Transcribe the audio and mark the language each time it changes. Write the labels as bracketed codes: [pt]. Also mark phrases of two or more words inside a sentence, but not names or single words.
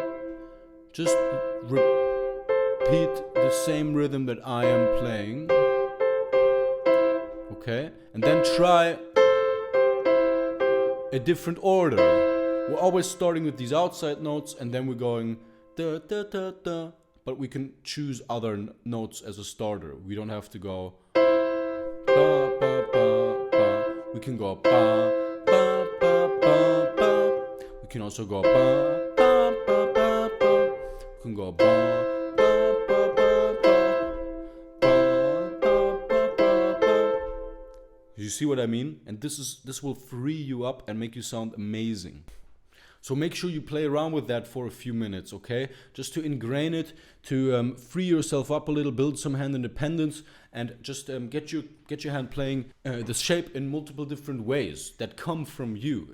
[en] Just repeat the same rhythm that I am playing. Okay? And then try a different order. We're always starting with these outside notes and then we're going da da da da. But we can choose other notes as a starter. We don't have to go ba ba ba ba. We can go ba ba ba ba ba. We can also go ba ba ba ba ba. We can go ba ba ba ba ba. Ba ba ba ba ba. You see what I mean? And this will free you up and make you sound amazing. So make sure you play around with that for a few minutes, okay? Just to ingrain it, to free yourself up a little, build some hand independence, and just get your hand playing the shape in multiple different ways that come from you.